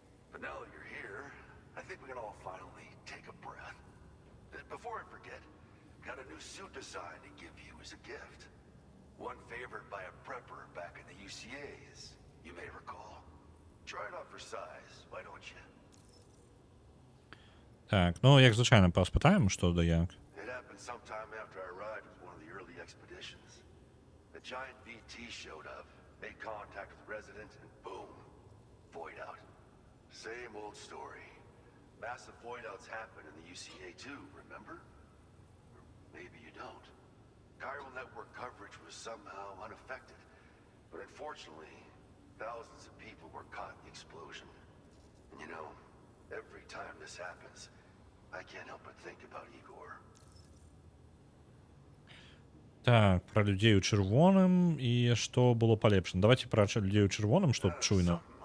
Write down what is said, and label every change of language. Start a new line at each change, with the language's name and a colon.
English: But now that you're here, I think we can all finally take a breath. Before I forget, got a new suit design to give you as a gift. One favored by a prepper back in the UCAs, you may recall. Try it out for size, why don't you?
Ukrainian: Так, ну, як звичайно, поспитаємо, що да як.
English: It happened sometime after I arrived with one of the early expeditions. The giant VT showed up, made contact with residents, and boom, void out. Same old story. Massive void outs happen in the UCA too, remember? Or maybe you don't. Chiral network coverage was somehow unaffected, but unfortunately, thousands of people were caught in the explosion. And you know, every time this happens, I can't help but think about Igor.
Ukrainian: Так, про людей у червоным і що було полепшено. Давайте про людей у червоным, що чуйно.